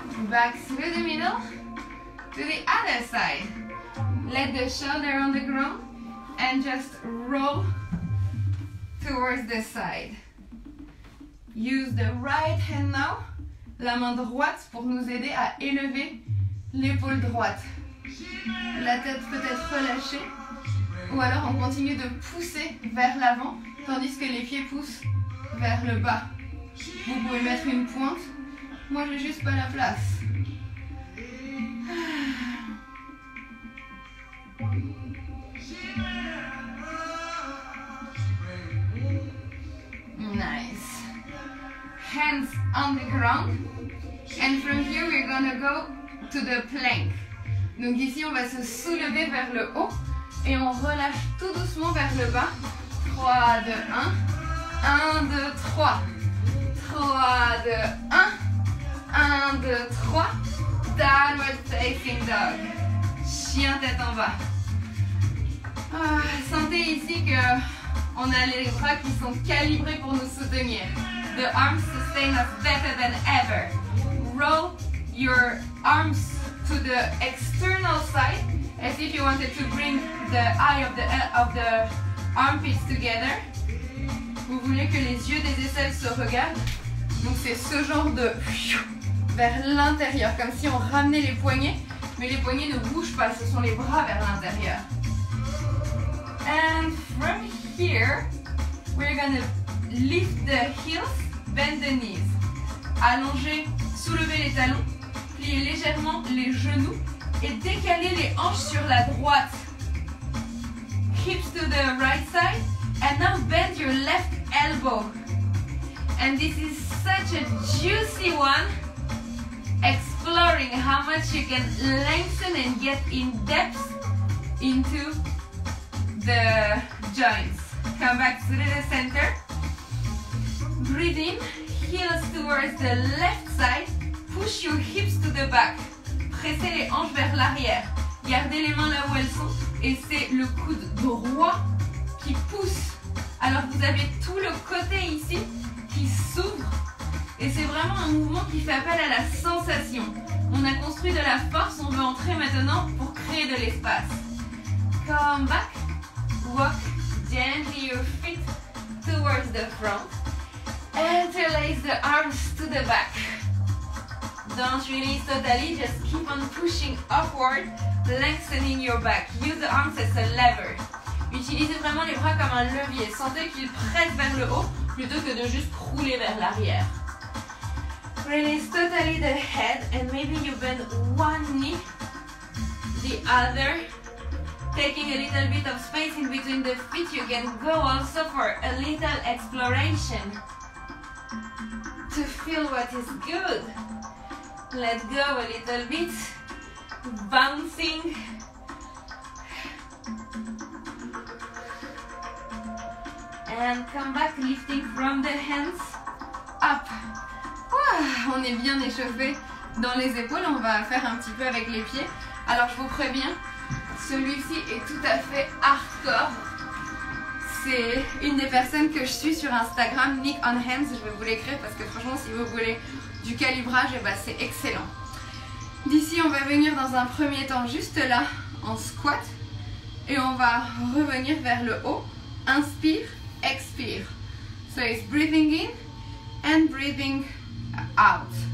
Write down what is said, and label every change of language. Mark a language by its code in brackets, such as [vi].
[en] Back through the middle to the other side. Let the shoulder on the ground and just roll towards the side. Use the right hand now, [fr] la main droite, pour nous aider à élever l'épaule droite. La tête peut être relâchée, ou alors on continue de pousser vers l'avant, tandis que les pieds poussent vers le bas. Vous pouvez mettre une pointe, moi j'ai juste pas la place. [en] Nice. Hands on the ground. And from here we're gonna go to the plank. [fr] Donc ici on va se soulever vers le haut et on relâche tout doucement vers le bas. 3, 2, 1. 1, 2, 3. 3, 2, 1. 1, 2, 3. [en] Downward facing dog. [fr] Chien tête en bas. Sentez ici que on a les bras qui sont calibrés pour nous soutenir. [en] The arms sustain us better than ever. Roll your arms to the external side as if you wanted to bring the eye of the armpits together. [fr] Vous voulez que les yeux des aisselles se regardent. Donc c'est ce genre de vers l'intérieur, comme si on ramenait les poignets, mais les poignets ne bougent pas, ce sont les bras vers l'intérieur. [en] And from here, we're gonna lift the heels, bend the knees. [fr] Allonger, soulever les talons, plier légèrement les genoux et décaler les hanches sur la droite. [en] Hips to the right side and now bend your left elbow. And this is such a juicy one, exploring how much you can lengthen and get in depth into the joints. Come back to the center. Breathe in, heels towards the left side. Push your hips to the back. [fr] Pressez les hanches vers l'arrière. Gardez les mains là où elles sont. Et c'est le coude droit qui pousse. Alors vous avez tout le côté ici qui s'ouvre. Et c'est vraiment un mouvement qui fait appel à la sensation. On a construit de la force, on veut entrer maintenant pour créer de l'espace. [en] Come back. Walk gently your feet towards the front. Interlace the arms to the back. Don't release totally, just keep on pushing upward, lengthening your back. Use the arms as a lever. [fr] Utilisez vraiment les bras comme un levier. Sentez qu'ils pressent vers le haut plutôt que de juste rouler vers l'arrière. [en] Release totally the head and maybe you bend one knee, the other. Taking a little bit of space in between the feet, you can go also for a little exploration to feel what is good. Let go a little bit, bouncing. And come back, lifting from the hands up. [fr] On est bien échauffé dans les épaules, on va faire un petit peu avec les pieds. Alors je vous préviens, celui-ci est tout à fait hardcore. C'est une des personnes que je suis sur Instagram, Nick on Hands. Je vais vous l'écrire parce que franchement, si vous voulez du calibrage, eh ben, c'est excellent. D'ici, on va venir dans un premier temps juste là, en squat. Et on va revenir vers le haut. Inspire, expire. [en] So it's breathing in and breathing out.